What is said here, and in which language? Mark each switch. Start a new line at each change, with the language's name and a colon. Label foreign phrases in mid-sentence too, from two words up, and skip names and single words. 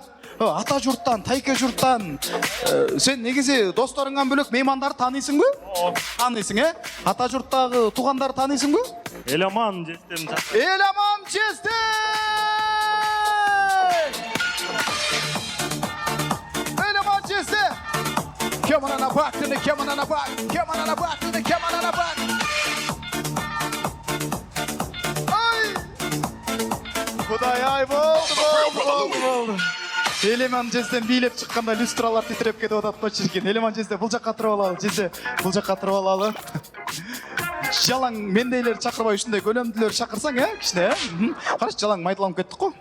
Kyrgyz: Ата журттан, тайке журттан. Сен негизи досторуңдан бөлөк меймандарды тааныйсыңбы? Тааныйсың, Ата журттагы туугандарды тааныйсыңбы? Эламан жестем. Эламан жесте! Эламан жесте!
English: Come on and back, come on and back, come on and back, come on and back.
Kyrgyz: Ай! Кудай ай болду. Элеман жестен бийлеп чыкканда люстралар титиреп кетип атат го чиркин. Элеман жесте бул жакка туруп алалы, жесте бул жакка туруп алалы. Жалаң мендейлер чакырбай ушундай көлөмдүүлөр чакырсаң, кичине, Караш, жалаң майталанып кеттик го.